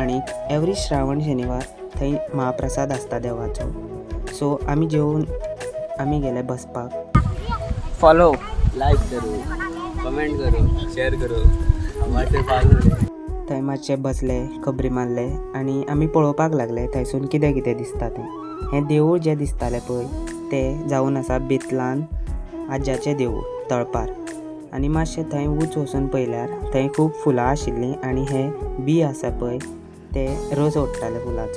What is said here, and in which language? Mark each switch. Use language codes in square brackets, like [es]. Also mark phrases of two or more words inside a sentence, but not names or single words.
[kok] आनी एवरी श्रावण शेनवार थंय महाप्रसाद आसता देवाचो. सो आमी जेवून आमी गेले बसपाक. [hi] फॉलो, लाइक करो, कमेंट करो, शेयर करो. हमारे पास [kok] थंय मातशे बसले, खबरी मारले आनी आमी पळोवपाक लागले थंयसून कितें कितें दिसता तें. हें देवूळ जें दिसतालें पळय तें जावन आसा बेतलान आज्याचें देवूळ तळपार. आनी मातशें थंय उंच वचून पळयल्यार थंय खूब फुलां आशिल्लीं आनी हे बी आसा पळय ते रोज ओडटाले फुलाचो.